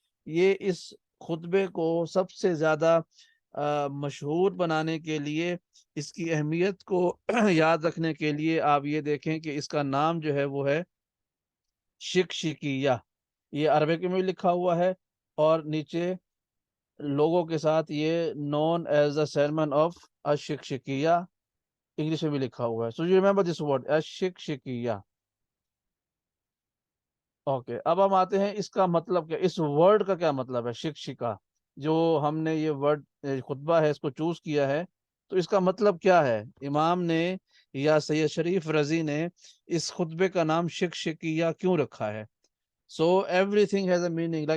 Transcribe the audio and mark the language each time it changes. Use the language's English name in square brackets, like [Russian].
[Urdu] یہ اس خطبے کو سب سے زیادہ مشہور بنانے کے لیے، اس کی اہمیت کو یاد رکھنے کے لیے آپ یہ دیکھیں کہ اس کا نام جو ہے وہ ہے شقشقیہ. یہ عربک میں بھی لکھا ہوا ہے اور نیچے لوگوں کے ساتھ یہ [English] known as the sermon of [Urdu] الشقشقیہ English میں بھی لکھا ہوا ہے. [English] So you remember this word الشقشقیہ. [Urdu] Okay, اب ہم آتے ہیں اس کا مطلب کیا، اس ورڈ کا کیا مطلب ہے شقشقہ. جو ہم نے یہ ورڈ خطبہ ہے اس کو چوز کیا ہے، تو اس کا مطلب کیا ہے. امام نے یا سید شریف رضی نے اس خطبے کا نام شقشقیہ کیوں رکھا ہے؟ [English] So everything has a meaning.